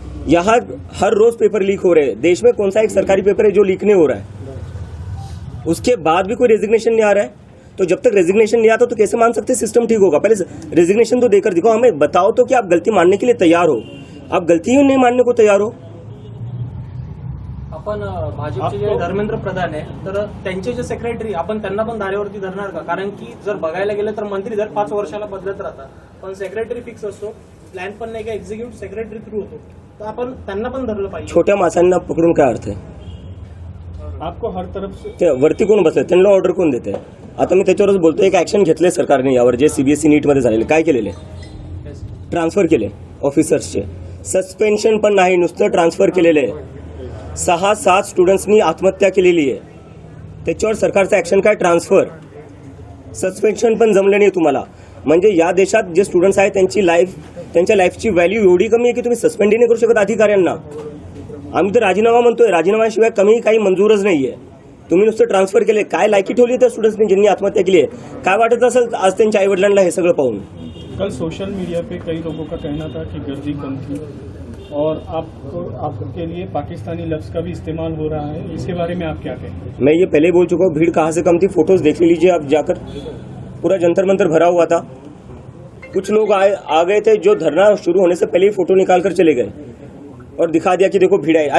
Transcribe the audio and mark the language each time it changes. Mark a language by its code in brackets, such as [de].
[hi] यहाँ हर रोज paper leak हो रहे हैं, देश में कौन सा एक सरकारी पेपर है जो लीक नहीं हो रहा है? उसके बाद भी कोई रेजिग्नेशन नहीं आ रहा है, तो जब तक रेजिग्नेशन नहीं आता तो कैसे मान सकते सिस्टम ठीक होगा? पहले रेजिग्नेशन तो देकर दिखाओ, हमें बताओ तो कि आप गलती मानने के लिए तैयार हो। आप गलती ही नहीं मानने को तैयार हो। [mr] आपण भाजपचे जे धर्मेंद्र प्रधान आहे, तर त्यांचे जे सेक्रेटरी, आपण त्यांना पण धारेवरती धरणार का? कारण की जर बघायला गेलं तर मंत्री दर 5 वर्षाला बदलत राहतात, पण सेक्रेटरी फिक्स असतो, प्लॅन पण नाही का एक्झिक्युटिव्ह सेक्रेटरी थ्रू होतो, तर आपण त्यांना पण धरलं पाहिजे। छोट्या माणसांना पकडून काय अर्थ आहे? [hi] आपको हर तरफ से [mr] ते वरती कोण बसले, त्यांना ऑर्डर कोण देते? आता मी त्याच्यावरच बोलतोय, एक ऍक्शन घेतले सरकारने यावर, जे सीबीएसई नीट मध्ये झालेले, काय केलेले? ट्रान्सफर केले ऑफिसर्सचे, सस्पेन्शन पण नाही, नुसतं ट्रान्सफर केलेले आहे। 6-7 स्टुडंट्सनी आत्महत्या केलेली आहे, त्याच्यावर सरकारचं ऍक्शन काय? ट्रान्सफर, सस्पेन्शन पण जमलं नाही तुम्हाला। म्हणजे या देशात जे स्टुडंट्स आहेत त्यांच्या लाईफची व्हॅल्यू एवढी कमी आहे की तुम्ही सस्पेंड नाही करू शकत अधिकाऱ्यांना। आम्ही तर राजीनामा म्हणतोय, राजीनाम्याशिवाय कमी काही मंजूरच नाहीये। तुम्ही नुसतं ट्रान्सफर केले, काय लायकी ठेवली त्या स्टुडंट्सनी ज्यांनी आत्महत्या केली आहे? काय वाटत असेल आज त्यांच्या आईवडिलांना हे सगळं पाहून? [hi] कल सोशल मीडिया पे कई लोगों का कहना था कि गर्दी कम थी और आपके लिए पाकिस्तानी लफ्ज का भी इस्तेमाल हो रहा है, इसके बारे में आप क्या कहें? मैं ये पहले बोल चुका हूँ, भीड़ कहाँ से कम थी, फोटोज देख लीजिए आप जाकर, पूरा जंतर मंतर भरा हुआ था। कुछ लोग आ गए थे जो धरना शुरू होने से पहले ही फोटो निकाल कर चले गए और दिखा दिया कि देखो भीड़ आई।